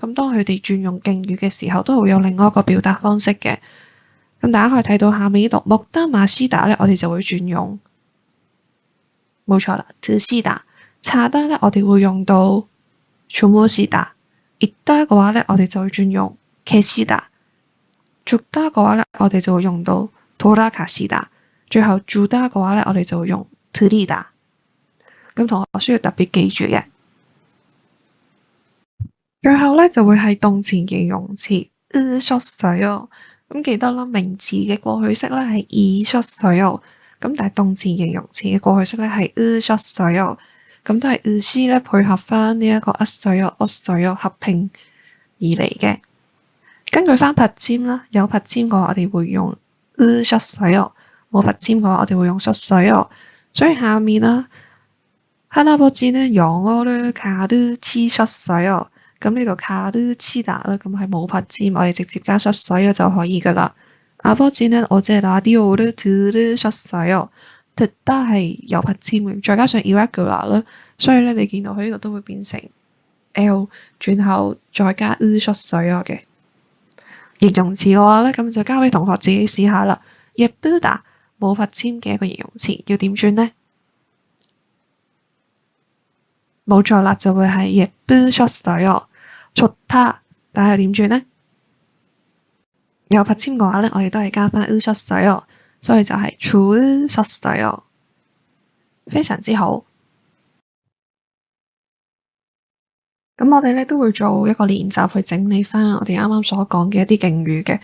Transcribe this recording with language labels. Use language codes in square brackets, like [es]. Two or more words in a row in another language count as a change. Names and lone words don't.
[yue] 咁當佢哋轉用敬語嘅時候，都會有另外一個表達方式嘅。咁大家可以睇到下面呢度 [ko] 먹다 마시다 [yue] 咧，我哋就會轉用，冇錯啦 ，드시다。자다 咧，我哋會用到 주무시다。읽다 嘅話咧，我哋就會轉用 계시다。죽다 嘅話咧，我哋就會用到돌아가시다。最後주다嘅話咧，我哋就會用드리다。咁同學需要特別記住嘅。最後咧就會係動詞形容詞으셨어요。咁記得啦，名詞嘅過去式咧係이셨어요。咁但係動詞形容詞嘅過去式咧係으셨어요。咁都係으시咧配合翻呢一個었어요、合拼而嚟嘅。根據翻받침啦，有받침嘅話我哋會用으셨어요，冇받침嘅話我哋會用셨어요。所以下面啦， [ko] 할아버지는 영어를 가르치셨어요。 [yue] 咁呢度가르치다啦，咁係冇받침，我哋直接加셨어요就可以噶啦。 [ko] 아버지는 어제 라디오를 들으셨어요。 [yue] 듣다 係有받침嘅，再加上 irregular 啦，所以咧你見到佢呢度都會變成 L， 轉後再加으셨어요嘅。形容詞嘅話咧，咁就交俾同學自己試下啦。예쁘다冇받침嘅一個形容詞要點轉呢？冇錯啦，就會係 예쁘셨어요。좋다 但係點轉呢？有받침嘅話咧，我哋都係加翻으셨어요，所以就係좋으셨어요。非常之好。咁我哋咧都會做一個練習去整理翻我哋啱啱所講嘅一啲敬語嘅。